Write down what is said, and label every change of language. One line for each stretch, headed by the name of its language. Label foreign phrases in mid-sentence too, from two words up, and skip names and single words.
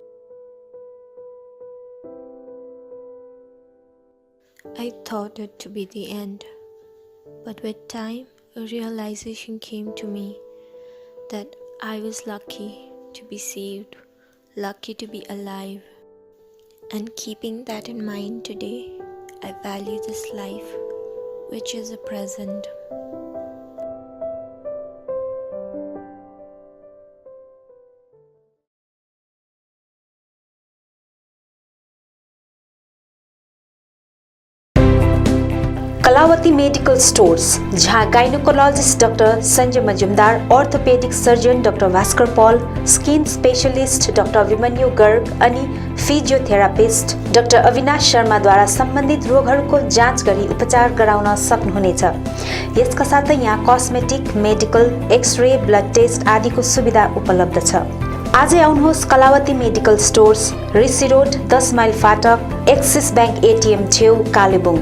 English: I thought it to be the end, but with time, a realization came to me that I was lucky to be saved, lucky to be alive. And keeping that in mind today, I value this life, which is a present.
Nepali: कलावती मेडिकल स्टोर्स, जहां गाइनोकोलॉजिस्ट डॉक्टर संजय मजुमदार,
English: orthopedic surgeon
Nepali: डॉक्टर भास्कर पॉल,
English: skin specialist
Nepali: डॉक्टर अभिमन्यु गर्ग अनि फिजियोथेरापिस्ट डॉक्टर अविनाश शर्माद्वारा सम्बन्धित रोगहरूको जाँच गरी उपचार गराउन सक्नुहुनेछ। यसका साथै यहाँ
English: cosmetic, medical, x-ray, blood test
Nepali: आदिको सुविधा उपलब्ध छ। आजै आउनुहोस् कलावती मेडिकल स्टोर्स, ऋषि रोड, 10 माइल फाटक, एक्सिस बैंक एटीएम छेउ, कालेबुङ।